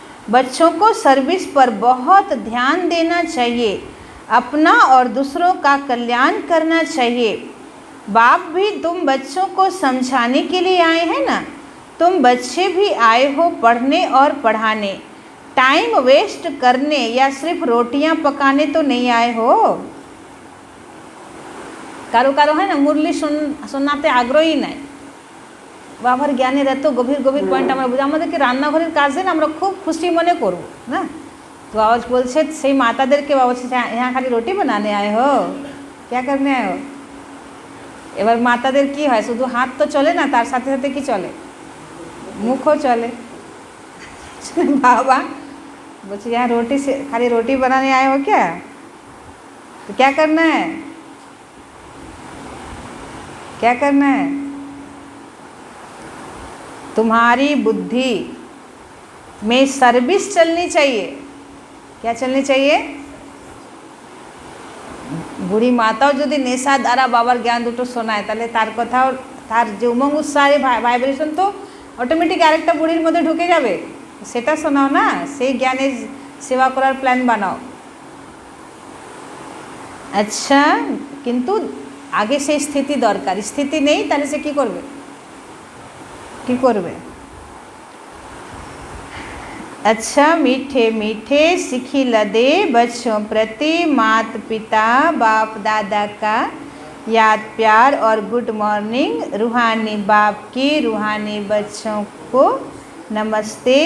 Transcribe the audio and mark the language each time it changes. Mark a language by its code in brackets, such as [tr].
[hi] बच्चों को सर्विस पर बहुत ध्यान देना चाहिए, अपना और दूसरों का कल्याण करना चाहिए। बाप भी तुम बच्चों को समझाने के लिए आए हैं ना, तुम बच्चे भी आए हो पढ़ने और पढ़ाने, टाइम वेस्ट करने या सिर्फ रोटियां पकाने तो नहीं आए हो। [bn] কারো কারো হয় না মুরলি শোনাতে আগ্রহী নাই, বাবার জ্ঞানের এত গভীর গভীর পয়েন্ট আমরা বুঝি, আমাদেরকে রান্নাঘরের কাজ দেন, আমরা খুব খুশি মনে করব না। তো বাবা বলছে সেই মাতাদেরকে, বাবা বলছে [hi] यहाँ খালি রুটি বানানে আয়ে হো, क्या करने आए हो। [bn] এবার মাতাদের কি হয়, শুধু হাত তো চলে না, তার সাথে সাথে কি চলে, মুখও চলে। [hi] बाबा बोलते यहाँ रोटी से खाली रोटी बनाने आए हो क्या, तो क्या करना है, क्या करना है, तुम्हारी बुद्धि में सर्विस चलनी चाहिए। क्या चलनी चाहिए? [bn] বুড়ি মাতাও যদি নেশা দ্বারা বাবার জ্ঞান দুটো শোনায়, তাহলে তার কথাও, তার যে উমঙ্গ উৎসাহের ভাইব্রেশন তো অটোমেটিক আরেকটা বুড়ির মধ্যে ঢুকে যাবে। সেটা শোনাও না, সেই জ্ঞানের সেবা করার প্ল্যান বানাও। আচ্ছা, কিন্তু আগে সেই স্থিতি দরকার, স্থিতি নেই তাহলে সে কী করবে, কী করবে? [hi] अच्छा मीठे मीठे सिखी लदे बच्चों प्रति माता पिता बाप दादा का याद प्यार और गुड मॉर्निंग। रूहानी बाप की रूहानी बच्चों को नमस्ते।